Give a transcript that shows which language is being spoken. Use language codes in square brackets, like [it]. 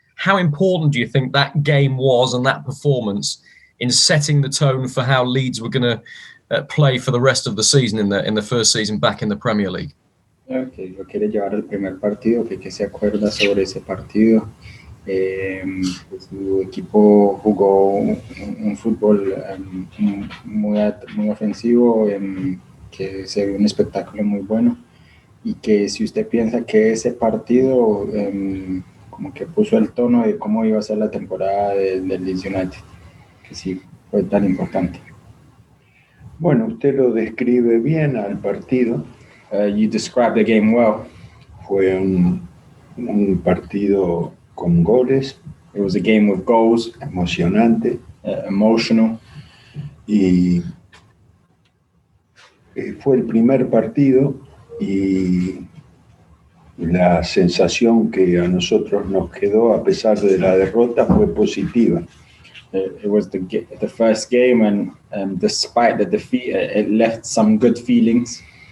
[en] how important do you think that game was and that performance in setting the tone for how Leeds were going to play for the rest of the season in the first season back in the Premier League? [es] Que lo quiere llevar al primer partido, que se acuerda sobre ese partido. Su equipo jugó un fútbol muy ofensivo, que se vio un espectáculo muy bueno, y que si usted piensa que ese partido como que puso el tono de cómo iba a ser la temporada del Leeds United, que sí fue tan importante. Bueno, usted lo describe bien al partido. [en] You described the game well. [es] Fue un partido con goles. [en] It was a game with goals. [es] Emocionante. [en] Emotional. [es] Y fue el primer partido y la sensación que a nosotros nos quedó a pesar de la derrota fue positiva. [en] It was the first game, and despite the defeat, it left some good feelings.